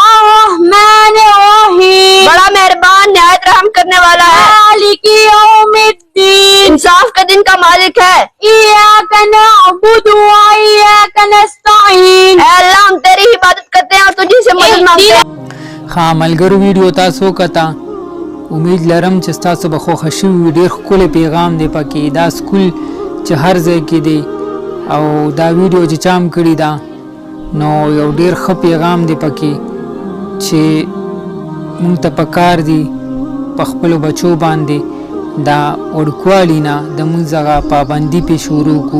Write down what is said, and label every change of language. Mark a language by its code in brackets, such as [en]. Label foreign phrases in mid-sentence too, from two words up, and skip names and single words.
[ar] الرحمن الرحیم، [ur] بڑا مہربان نہایت رحم کرنے والا ہے. [ar] مالک یوم الدین، [ur] انصاف کے دن کا مالک ہے. [ar] ایاک نعبد و ایاک نستعین، [ur] اے اللہ ہم تیری عبادت کرتے ہیں اور تجھی سے مدد مانگتے ہیں. [ps] ښه ملګرو ویډیو تاسو وکته، امید لرم چې ستاسو به خوښه شوي وي. ډېر ښکلی پیغام دی پکې. دا سکول چې هر ځای کې دی او دا ویډیو چې چام کړي ده نو یو ډېر ښه پیغام دی پکې چې مونږ ته پکار دي په خپلو بچو باندې دا وړوکوالي نه د مونځ هغه پابندي پې شروع کړو.